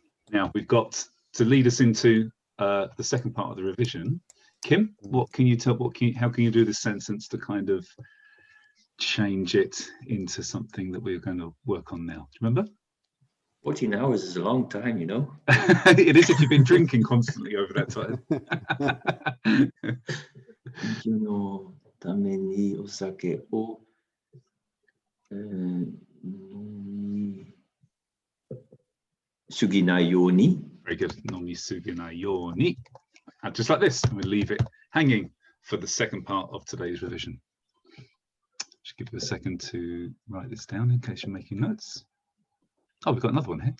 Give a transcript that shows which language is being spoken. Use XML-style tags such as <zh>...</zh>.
<en>Now we've got to lead us into the second part of the revision. Kim, what can you tell? How can you do this sentence to kind of change it into something that we're going to work on now? Do you remember? 14 hours is a long time, you know. It is if you've been drinking constantly over that time.</en> <ja>研究のためにお酒を飲みすぎないように。</ja> <en>Very good.</en> <ja>飲みすぎないように.</ja> <en>And just like this, and we leave it hanging for the second part of today's revision. Just give you a second to write this down in case you're making notes. Oh, we've got another one here.</en>